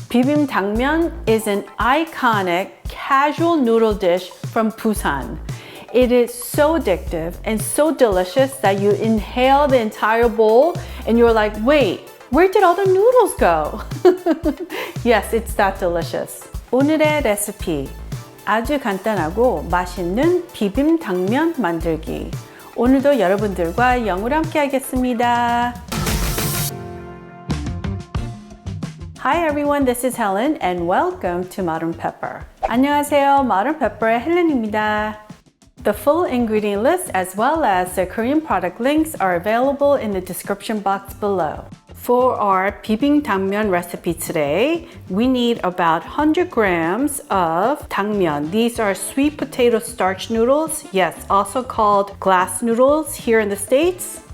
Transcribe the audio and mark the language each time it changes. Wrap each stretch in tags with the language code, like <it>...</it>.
<en>비빔당면 is an iconic casual noodle dish from Busan. It is so addictive and so delicious that you inhale the entire bowl and you're like, wait, where did all the noodles go? Yes, it's that delicious.</en> <ko>오늘의 레시피, 아주 간단하고 맛있는 비빔당면 만들기. 오늘도 여러분들과 영으로 함께 하겠습니다.</ko> <en>Hi everyone, this is Helen and welcome to Modern Pepper.</en> <ko>안녕하세요, Modern Pepper의 헬렌입니다.</ko> <en>The full ingredient list as well as the Korean product links are available in the description box below. For our 비빔당면 recipe today, we need about 100 grams of 당면. These are sweet potato starch noodles, yes, also called glass noodles here in the States.</en>